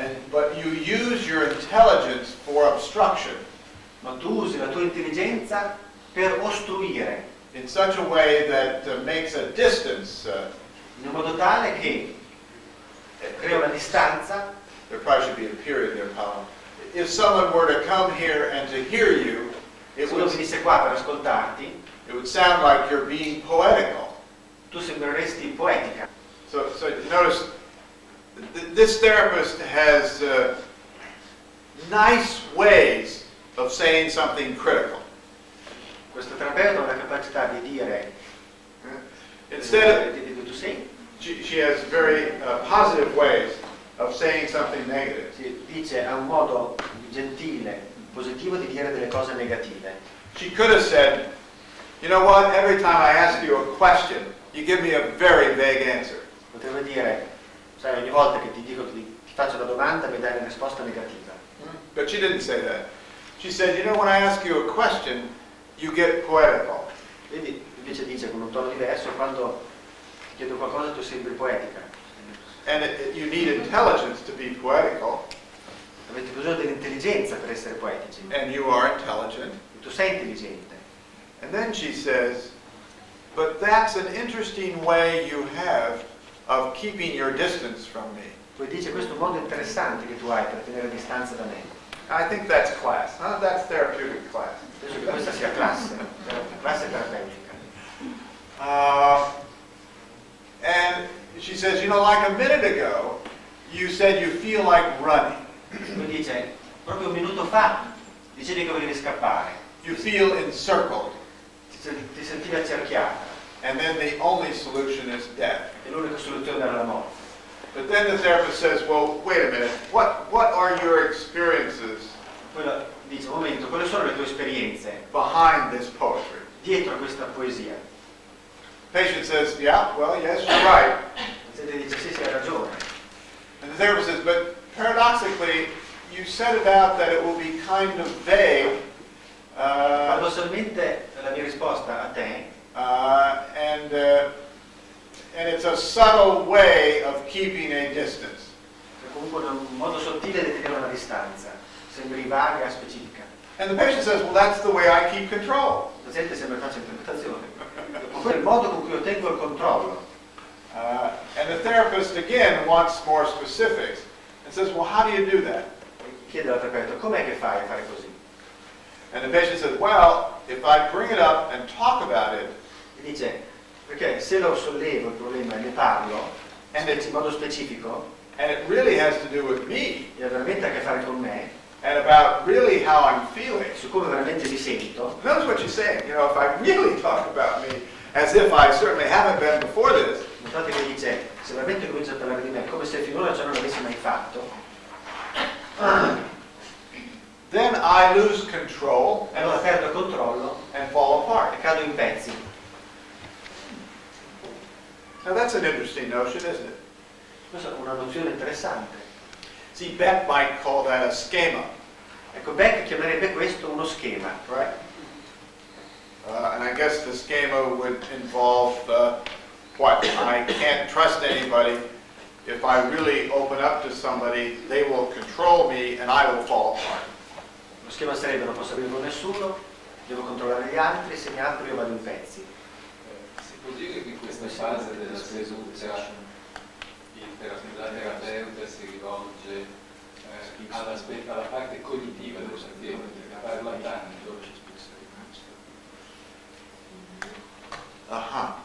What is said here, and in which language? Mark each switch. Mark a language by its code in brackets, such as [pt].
[en] but you use your intelligence for obstruction [it] ma tu usi la tua intelligenza per ostruire, [en] in such a way that makes a distance. [it] in modo tale che crea una distanza. [en] There probably should be a period there, Paolo. If someone were to come here and to hear you, [it] Se uno venisse qua per ascoltarti, [en] it would sound like you're being poetical. [it] tu sembreresti poetica. [en] So notice, this therapist has nice ways of saying something critical. [it] Questo terapeuta ha la capacità di dire [en] Instead of, [it] tu sei, [en] she has very positive ways of saying something negative. [it] dice ha un modo gentile, positivo di dire delle cose negative. [en] She could have said, you know what, every time I ask you a question, you give me a very vague answer. [it] Potrebbe dire, sai, ogni volta che ti faccio la domanda mi dai una risposta negativa. [en] But she didn't say that. She said, you know, when I ask you a question, you get poetical. [it] Vedi, invece dice con un tono diverso, quando ti chiedo qualcosa tu sembri poetica. [en] And you need intelligence to be poetical, [it] Avete bisogno dell'intelligenza per essere poetici. [en] and you are intelligent. [it] E tu sei intelligente. [en] And then she says, but that's an interesting way you have of keeping your distance from me. [it] Poi dice, questo è un modo interessante che tu hai per tenere distanza da me. [en] I think that's class. Huh? That's therapeutic class. [it] Penso che questa sia classe terapeutica. [en] And she says, you know, like a minute ago, you said you feel like running. [it] Poi dice, proprio un minuto fa dicevi che volevi scappare, [en] You feel encircled. [it] ti sentivi accerchiata [en] And then the only solution is death. [it] e l'unica soluzione era la morte. [en] But then the therapist says, well, wait a minute. What are your experiences [it] Poi dice, un momento, quali sono le tue esperienze [en] behind this poetry? [it] dietro a questa poesia? [en] The patient says, yeah, well, yes, you're right. [it] Il paziente dice, sì, hai ragione. [en] And the therapist says, but paradoxically, you set it out that it will be kind of vague, [it] Paradossalmente la mia risposta a te [en] and it's a subtle way of keeping a distance. [it] è comunque un modo sottile di tenere una distanza, sembri vaga, specifica. [en] And the patient says, well, that's the way I keep control. [it] Il paziente sembra che faccia interpretazione. Quello è il modo con cui io tengo il controllo. [en] And the therapist, again, wants more specifics and says, well, how do you do that? [it] Chiede al terapeuta, com'è che fai a fare così? [en] And the patient says, well, if I bring it up and talk about it, [it] E dice, perché se lo sollevo il problema e ne parlo, in modo specifico, [en] and it really has to do with me, [it] e ha veramente a che fare con me, [en] and about really how I'm feeling. [it] su come veramente mi sento, [en] Notice what she's saying. You know, if I really talk about me, as if I certainly haven't been before this, [it] notate che dice, se veramente comincio a parlare di me, come se finora ciò non l'avessi mai fatto, [en] then I lose control [it] e allora perdo il controllo [en] and fall apart. [it] e cado in pezzi. [en] Now that's an interesting notion, isn't it? [it] Questa è una nozione interessante. [en] See, Beck might call that a schema, [it] Ecco, Beck chiamerebbe questo uno schema. [en] right? And I guess the schema would involve what? I can't trust anybody. If I really open up to somebody, they will control me and I will fall apart. [it] Lo schema sarebbe non posso aprire con nessuno, devo controllare gli altri, se mi apro io vado in pezzi. Vuol dire che in questa fase della seduta la terapeuta si rivolge alla parte cognitiva del paziente, parla tanto.